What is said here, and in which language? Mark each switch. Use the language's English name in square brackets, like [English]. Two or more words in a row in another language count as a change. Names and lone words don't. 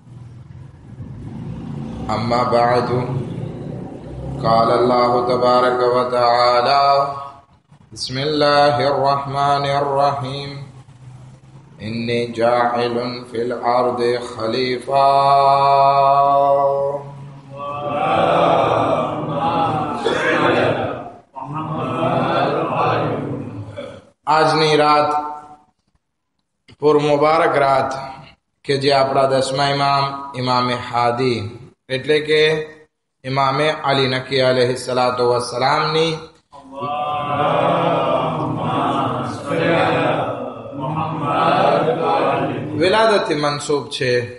[Arabic] أما بعد، قال الله تبارك وتعالى: بسم الله الرحمن الرحيم. إني جاعل في الأرض خليفة. [Gujarati] આજની રાત પૂર મુબારક રાત કે જે આપણા 10મા ઇમામ ઇમામે હાદી એટલે કે ઇમામે અલી નકી [Arabic] عليه الصلاة والسلام [Gujarati] વિલાદતથી મનસૂબ છે.